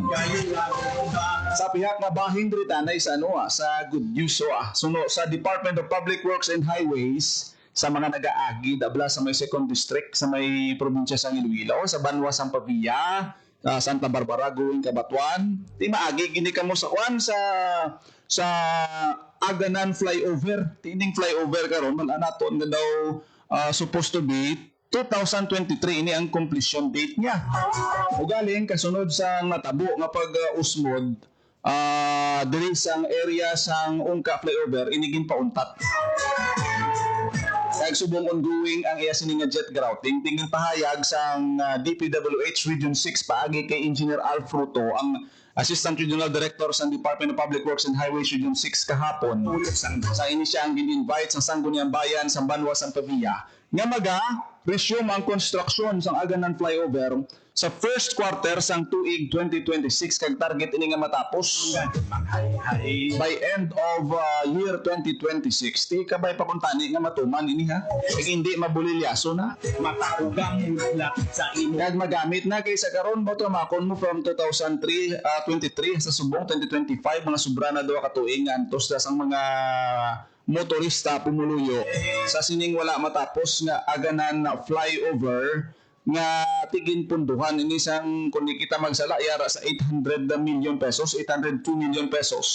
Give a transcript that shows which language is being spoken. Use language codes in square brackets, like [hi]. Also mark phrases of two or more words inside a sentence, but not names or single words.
[hil] Sa pihak nga bahin diri tanay sa sa [en] good news [hil] suno sa Department of Public Works and Highways sa mga nagaagi dabla sa may 2nd district sa may probinsya sa Iloilo sa Banwa sang Pavia Santa Barbara going Kabatuan ti maagi gini kamo sa sa Aganan flyover tining flyover karon man anaton nga daw [en] supposed to be [hil] 2023 ini ang [en] completion date [hil] niya. Ugaling kasunod sa natabo nga pag-usmod diri sang area sang Ungka flyover inigin pauntat. Kag subong ongoing ang iya sini nga [en] jet grouting [hil] tingin pahayag sang DPWH Region 6 paagi kay Engineer Al Fruto ang Assistant Regional Director sa Department of Public Works and Highways Region 6 kahapon. Sa ini siya ang gin-invite sa Sangguniang Bayan sa Banwa San Pavia nga resume ang construction sang Aganan flyover sa [en] first quarter [hil] sang tuig 2026 kag target ini nga matapos [en] by end of year [hil] 2026. Ti kabay pa kung tani nga matuman ini ha. Kag hindi mabulilyaso na. Matakugang mula sa imo. Kag magamit na kay sa karon mo tramakon mo from 2023 sa subong 2025 mga sobra na daw ka tuig nga antos sang mga motorista pumuluyo sa sining wala matapos nga Aganan flyover nga tigin punduhan ini sang kung kita magsala yara sa 800 million pesos 802 million pesos